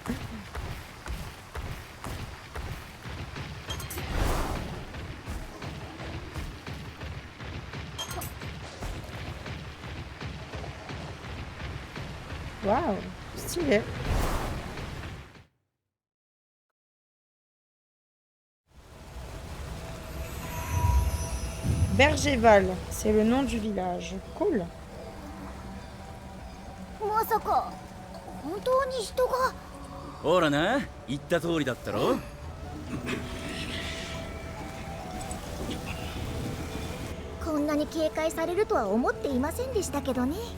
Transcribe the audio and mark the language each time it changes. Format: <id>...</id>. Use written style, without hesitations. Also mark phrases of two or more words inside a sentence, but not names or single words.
<fr>Waouh, stylé. Bergerval, c'est le nom du village. Cool.</fr> <ja>まさか本当に人が？ほらな、言った通りだったろ。こんなに警戒されるとは思っていませんでしたけどね。</ja>